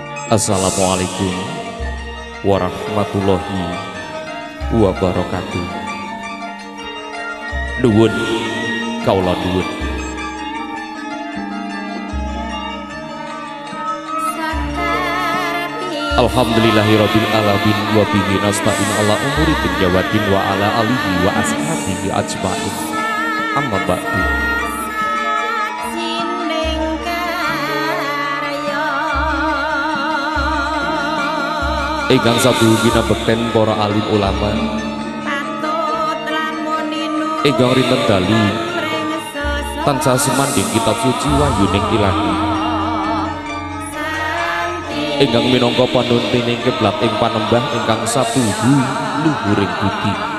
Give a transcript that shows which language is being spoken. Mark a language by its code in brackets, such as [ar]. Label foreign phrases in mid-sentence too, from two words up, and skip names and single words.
[ar] السلام عليكم ورحمة الله وبركاته. [jv] Nuwun kaula nuwun. [ar] الحمد لله رب العالمين وبه نستعين على أمور الدنيا والدين وعلى آله وأصحابه أجمعين. أما بعد. [jv] Ingkang sabu ginabekten para alim ulama ingkang rinten dalu tansah sumandhing kitab suci wahyuning Ilahi ingkang minangka panuntuning kiblat ing panembah ingkang sapuhu luhuring budi.